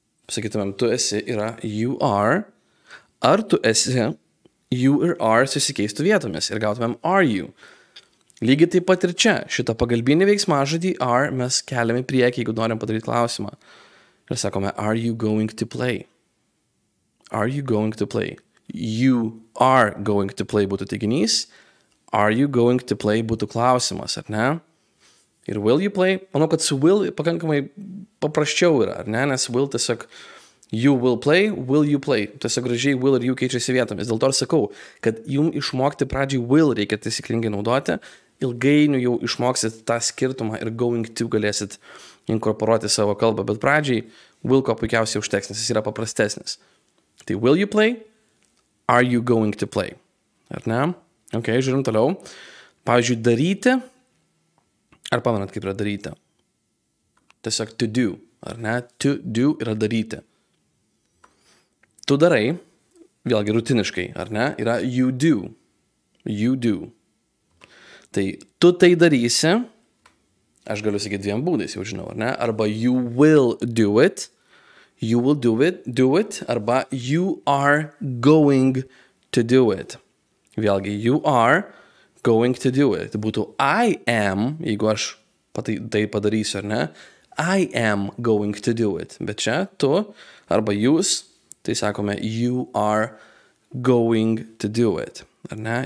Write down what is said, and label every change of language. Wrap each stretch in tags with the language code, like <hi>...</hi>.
<lt>Sakytumėm, tu esi yra</lt> <en>you are.</en> <lt>Ar tu esi, you ir are susikeistų vietomis ir gautumėm</lt> <en>are you.</en> <lt>Lygiai taip pat ir čia. Šitą pagalbinį veiksmažodį are mes keliame į priekį, jeigu norim padaryti klausimą. Ir sakome,</lt> <en>are you going to play? Are you going to play? You are going to play</en> <lt>būtų teiginys.</lt> <en>Are you going to play</en> <lt>būtų klausimas, ar ne? Ir</lt> <en>will you play?</en> <lt>Manau, kad su will pakankamai paprasčiau yra, ar ne? Nes</lt> <en>will</en> <lt>tiesiog</lt> <en>you will play, will you play.</en> <lt>Tiesiog gražiai will ir you keičiasi vietomis. Dėl to ir sakau, kad jums išmokti pradžiai will reikia taisyklingai naudoti. Ilgainiui jau išmoksit tą skirtumą ir going to galėsit inkorporuoti savo kalbą. Bet pradžiai will ko puikiausiai užteks, nes jis yra paprastesnis. Tai</lt> <en>will you play? Are you going to play?</en> <lt>Ar ne? Ok, žiūrim toliau. Pavyzdžiui, daryti. Ar pamenat, kaip yra daryti? Tiesiog to do. Ar ne? To do yra daryti. Tu darai, vėlgi rutiniškai, ar ne? Yra</lt> <en>you do. You do.</en> <lt>Tai tu tai darysi, Aš galiu sakyti dviem būdais, jau žinau, ar ne? Arba</lt> <en>you will do it, do it,</en> <lt>arba</lt> <en>you are going to do it.</en> <lt>Vėlgi,</lt> <en>you are going to do it.</en> <lt>Tai būtų</lt> <en>I am,</en> <lt>jeigu aš tai padarysiu, ar ne?</lt> <en>I am going to do it.</en> <lt>Bet čia tu arba jūs, tai sakome</lt> <en>you are going to do it.</en> <lt>Ar ne?</lt>